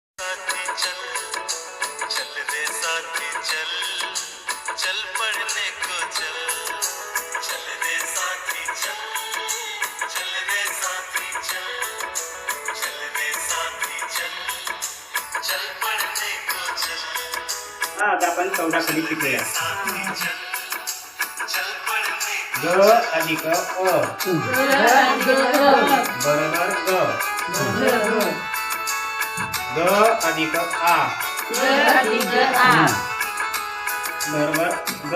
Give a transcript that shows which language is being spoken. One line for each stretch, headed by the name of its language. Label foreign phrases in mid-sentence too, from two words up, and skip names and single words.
Hindi: साथी चल चल रे साथी चल चल पढ़ने को चल चल रे साथी चल चल रे साथी चल चल रे साथी चल चल पढ़ने को चल
Marathi: आता आपण 14 खाली शिकूया.
Hindi: चल पढ़ने
Marathi: ग अधिक अ बरोबर ग. ग अधिक आ बरोबर ग.